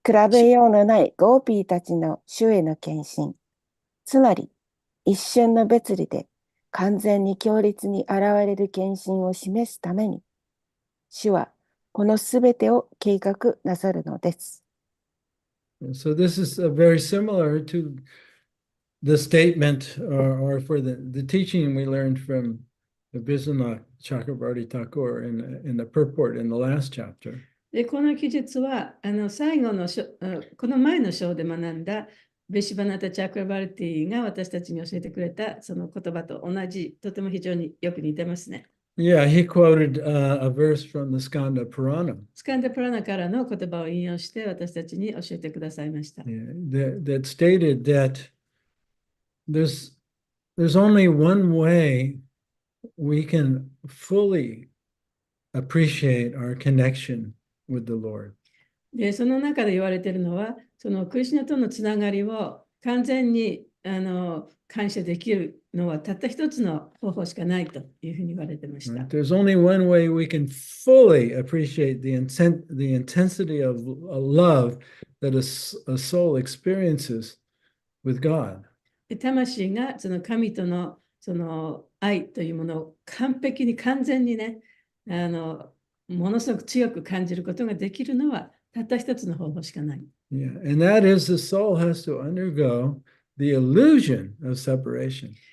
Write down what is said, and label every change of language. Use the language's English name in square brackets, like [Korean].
[Japanese] 比べようのないゴーピーたちの主への献身。つまり、一瞬の別離で完全に強烈に現れる献身を示すために、主はこのすべてを計画なさるのです。 [English] So this is very similar to the statement or for the teaching we learned from the Biswanath Chakravarti Thakur in the purport in the last chapter. [Japanese] で、この記述は最後のこの前の章で学んだベシバナタ・チャクラバルティが私たちに教えてくれたその言葉と同じ、とても非常によく似てますね。 [English] Yeah, he quoted a verse from the Skanda Purana. [Japanese] スカンダ・プラナからの言葉を引用して私たちに教えてくださいました。 [English] Yeah, that stated that there's only one way we can fully appreciate our connection with the Lord. [Japanese] で、その中で言われているのは、そのクリシュナとのつながりを完全に感謝できるのはたった一つの方法しかないというふうに言われてました。 [English] There's only one way we can fully appreciate the intensity of love that a soul experiences with God. [Japanese] で、魂がその神とのその愛というものを完璧に完全にね、ものすごく強く感じることができるのはたった一つの方法しかない。 [English] Yeah, and that is the soul has to undergo the illusion of separation.